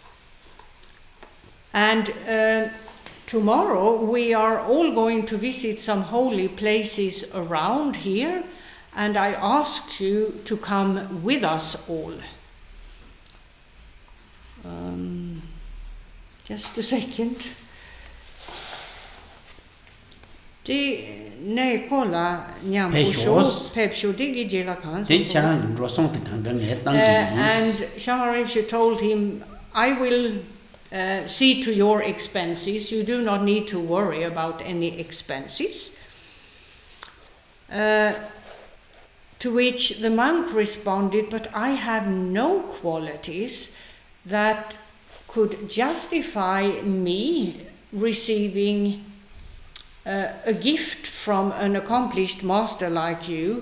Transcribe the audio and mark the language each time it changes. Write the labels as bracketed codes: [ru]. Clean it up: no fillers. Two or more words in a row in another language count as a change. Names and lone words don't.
[en] And tomorrow we are all going to visit some holy places around here, and I ask you to come with us all." Just a second. [bo] Di ne kola nyam usho pepsho digi jela kan. [en] And Shamar Rinpoche told him, "I will see to your expenses. You do not need to worry about any expenses." To which the monk responded, "But I have no qualities that could justify me receiving a gift from an accomplished master like you.